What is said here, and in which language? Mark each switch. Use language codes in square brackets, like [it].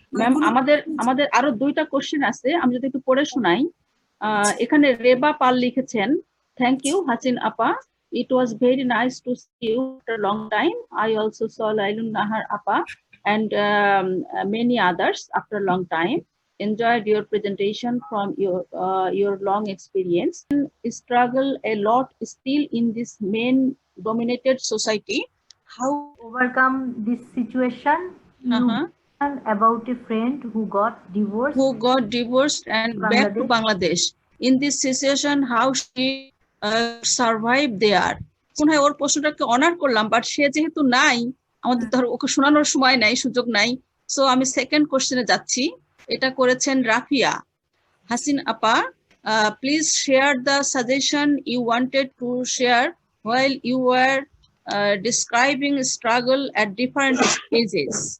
[bn] Ma'am আমাদের আরো 2টা কোশ্চেন আছে, আমি যদি একটু পড়ে শোনাই। এখানে রেবা পাল লিখেছেন, [en] Thank you Hasin আপা, it was very nice to see you after a long time. I also saw Lailun Nahar appa and many others after a long time. Enjoyed your presentation from your long experience. Struggle a lot still in this men dominated society. How overcome this situation Uh-huh. And about a friend who got divorced. Who got divorced and back to Bangladesh. In this situation, how she survived there? [bn] মনে হয় ওর প্রশ্নটাকে honour করলাম, but সে যেহেতু নাই, আমাদের ধর ওকে শোনানোর সময় নাই, সুযোগ নাই, সো আমি সেকেন্ড কোশ্চেনে যাচ্ছি। এটা করেছেন রাফিয়া হাসিন আপা। [en] Please share the suggestion you wanted to share while you were describing struggle at different stages.